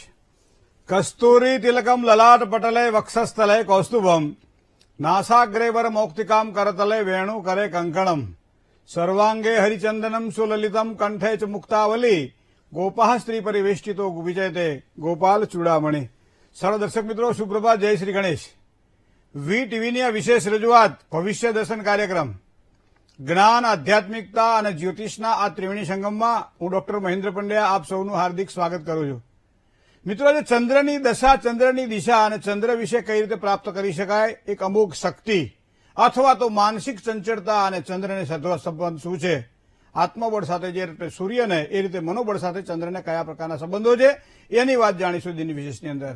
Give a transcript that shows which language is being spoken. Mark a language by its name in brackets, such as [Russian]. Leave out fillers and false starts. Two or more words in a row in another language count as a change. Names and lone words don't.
[Sanskrit] कस्तूरी तिलकम ललाट पटले वक्षस्थले कौस्तुभम नासाग्रे वर मौक्तिकाम करतले वेणु करे कंकणम सर्वांगे हरिचंदनम सुललितम कंठे च मुक्तावली गोपाह स्त्री परिवेष्टितो विजयते गोपाल चूड़ामणि। [Hindi] सरल दर्शक मित्रों सुप्रभात, जय श्री गणेश। [Gujarati] વી ટીવીની આ વિશેષ રજૂઆત ભવિષ્ય દર્શન કાર્યક્રમ જ્ઞાન, આધ્યાત્મિકતા અને જ્યોતિષના આ ત્રિવેણી સંગમમાં હું ડોક્ટર મહેન્દ્ર પંડ્યા આપ સૌનું હાર્દિક સ્વાગત કરું છું। મિત્રો, આજે ચંદ્રની દશા, ચંદ્રની દિશા અને ચંદ્ર વિશે કઈ રીતે પ્રાપ્ત કરી શકાય, એક અમુક શક્તિ અથવા તો માનસિક ચંચળતા અને ચંદ્રને સંબંધ શું છે, આત્મબળ સાથે જે રીતે સૂર્યને એ રીતે મનોબળ સાથે ચંદ્રને કયા પ્રકારના સંબંધો છે એની વાત જાણીશું દિન વિશેષની અંદર।